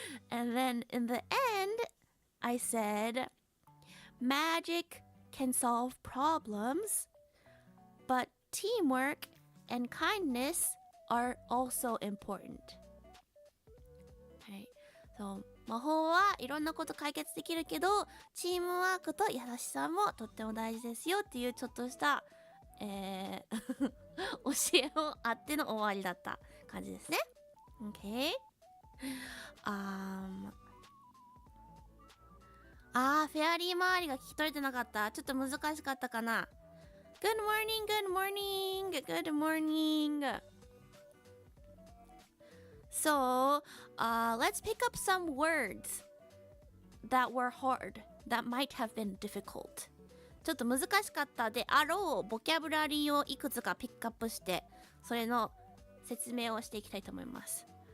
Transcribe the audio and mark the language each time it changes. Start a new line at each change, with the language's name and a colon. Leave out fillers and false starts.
English: And then in the end, I said, magic can solve problems, but teamwork and kindness are also important.
Japanese: はい。そう、魔法はいろんなこと解決できるけど、チームワークと優しさもとっても大事ですよっていうちょっとした、教えをあっての終わりだった感じですね。
English: Okay.
Japanese: フェアリー周りが聞き取れてなかった。ちょっと難しかったかな。
English: Good morning, good morning, good morning. So, let's pick up some words that were hard, that might have been difficult.
Japanese: ちょっと難しかったであろうボキャブラリーをいくつかピックアップして、それの説明をしていきたいと思います。